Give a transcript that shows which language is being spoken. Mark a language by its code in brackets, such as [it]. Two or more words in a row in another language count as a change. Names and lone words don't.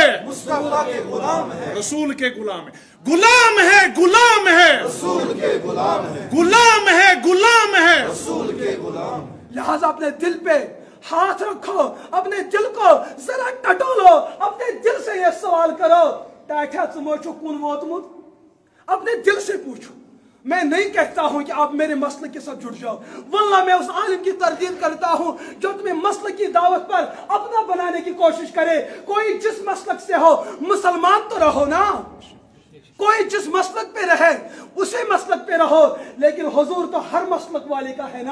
[hi] मुस्तफा के गुलाम है, रसूल के गुलाम है, गुलाम है, गुलाम है, रसूल के गुलाम है, गुलाम है, गुलाम है, रसूल के गुलाम। लिहाजा अपने दिल पे हाथ रखो, अपने दिल को जरा टटोलो, अपने दिल से ये सवाल करो, [ks] टाठा चमोचो कुन वोतमुत? [hi] अपने दिल से पूछो, मैं नहीं कहता हूं कि आप मेरे मसले के साथ जुड़ जाओ, वल्लाह मैं उस आलिम की तरदीद करता हूं जो तुम्हें मसले की दावत पर अपना बनाने की कोशिश करे। कोई जिस मसलक से हो मुसलमान तो रहो ना, कोई जिस मसलक पे रहे उसी मसलक पे रहो, लेकिन हुजूर तो हर मसलक वाले का है ना।